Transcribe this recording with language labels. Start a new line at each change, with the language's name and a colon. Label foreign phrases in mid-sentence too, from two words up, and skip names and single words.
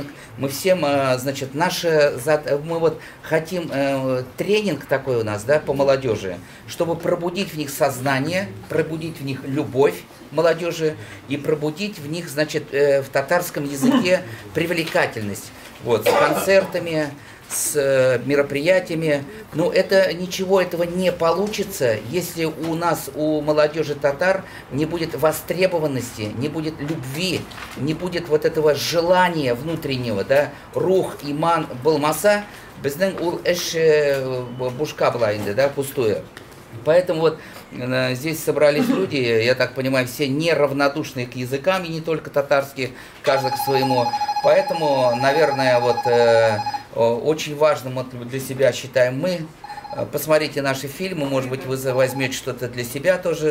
Russian: Мы всем, значит, мы вот хотим тренинг такой у нас, да, по молодежи, чтобы пробудить в них сознание, пробудить в них любовь молодежи и пробудить в них, значит, в татарском языке привлекательность. Вот, с концертами, с мероприятиями. Но это ничего этого не получится, если у нас, у молодежи татар, не будет востребованности, не будет любви, не будет вот этого желания внутреннего,
Tatar: да, рух, иман, болмаса, біздің ул эш бушка была инде, да,
Russian: пустое. Поэтому вот здесь собрались люди, я так понимаю, все неравнодушные к языкам, и не только татарские, каждый к своему. Поэтому, наверное, вот очень важным вот для себя считаем мы. Посмотрите наши фильмы, может быть, вы возьмете что-то для себя тоже.